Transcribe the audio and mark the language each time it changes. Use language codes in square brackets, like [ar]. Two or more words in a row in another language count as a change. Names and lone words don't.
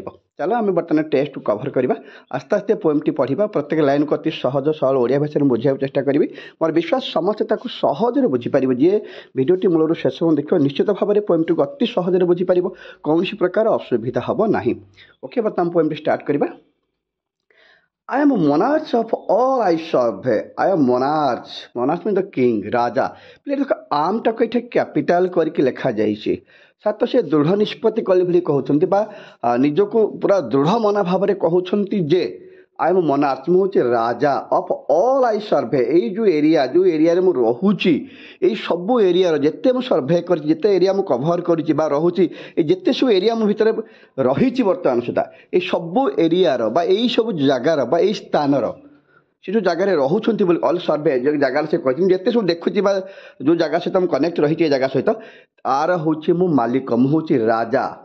[or] ଚାଲ ଆମେ ବର୍ତ୍ତମାନ ଟେକ୍ସଟକୁ କଭର କରିବା, ଆସ୍ତେ ଆସ୍ତେ ପୋଏମ୍ଟି ପଢ଼ିବା। ପ୍ରତ୍ୟେକ ଲାଇନ୍କୁ ଅତି ସହଜ ସରଳ ଓଡ଼ିଆ ଭାଷାରେ ମୁଁ ବୁଝିବାକୁ ଚେଷ୍ଟା କରିବି। ମୋର ବିଶ୍ୱାସ ସମସ୍ତେ ତାକୁ ସହଜରେ ବୁଝିପାରିବେ। ଯିଏ ଭିଡ଼ିଓଟି ମୂଳରୁ ଶେଷ ଦେଖିବ ନିଶ୍ଚିତ ଭାବରେ ପୋଏମ୍ଟିକୁ ଅତି ସହଜରେ ବୁଝିପାରିବ, କୌଣସି ପ୍ରକାର ଅସୁବିଧା ହେବ ନାହିଁ। ଓକେ, ବର୍ତ୍ତମାନ [en] poem start [or] କରିବା। [en] I am monarch of all I serve. I am monarch. Monarch means the king, [or] ରାଜା। ଦେଖ ଆମଟାକୁ ଏଠି କ୍ୟାପିଟାଲ କରିକି ଲେଖାଯାଇଛି। ସାତ ସେ ଦୃଢ଼ ନିଷ୍ପତ୍ତି କଲି ବୋଲି କହୁଛନ୍ତି ବା ନିଜକୁ ପୁରା ଦୃଢ଼ ମନା ଭାବରେ କହୁଛନ୍ତି ଯେ [en] I am monarch, [or] ମୁଁ ହେଉଛି ରାଜା [en] of all I serve. [or] ଏଇ ଯେଉଁ ଏରିଆରେ ମୁଁ ରହୁଛି, ଏଇ ସବୁ ଏରିଆର ଯେତେ ମୁଁ ସର୍ଭେ କରିଛି, ଯେତେ ଏରିଆ ମୁଁ କଭର କରିଛି ବା ରହୁଛି, ଏ ଯେତେ ସବୁ ଏରିଆ ମୋ ଭିତରେ ରହିଛି ବର୍ତ୍ତମାନ ସୁଦ୍ଧା, ଏଇ ସବୁ ଏରିଆର ବା ଏଇ ସବୁ ଜାଗାର ବା ଏଇ ସ୍ଥାନର ସେ ଯେଉଁ ଜାଗାରେ ରହୁଛନ୍ତି ବୋଲି [en] all serve, [or] ଯେଉଁ ଜାଗାରେ ସେ କହିଛନ୍ତି, ଯେତେ ସବୁ ଦେଖୁଛି ବା ଯେଉଁ ଜାଗା ସହିତ ମୁଁ କନେକ୍ଟ ରହିଛି ଏ ଜାଗା ସହିତ, ତାର ହେଉଛି ମୁଁ ମାଲିକ, ମୁଁ ହେଉଛି ରାଜା।